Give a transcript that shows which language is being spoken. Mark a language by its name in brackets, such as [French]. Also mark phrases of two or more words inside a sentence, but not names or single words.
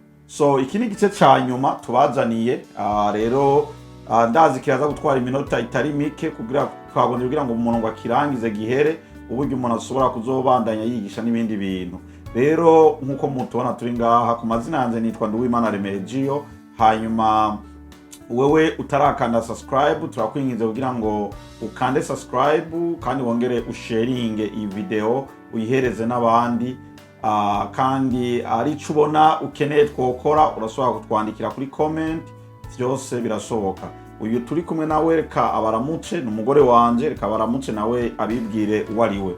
[Rundi] So iki ni igice ca nyuma tubazaniye. Rero ndazi kiraza gutwara iminota itari mike kugira ngo umuntu ngo akirangize gihere, uburyo umuntu ashobora kuzobandanya yigisha n'ibindi bintu. Rero nkuko mutubona turi ngaha, ku mazina yanjye nitwa Nduwimana Remegio. Hanyuma wewe utarakanda subscribe, turakwinginze kugira ngo ukande subscribe kandi wongere usharinge iyi video uyihereze n'abandi. Kandi ari cyo ubona ukeneye twokora urashobora kutwandikira kuri comment, byose birashoboka. Uyu turi kumwe nawe reka abaramuce, n'umugore wanje, reka abaramuce nawe abibwire uwo ari we.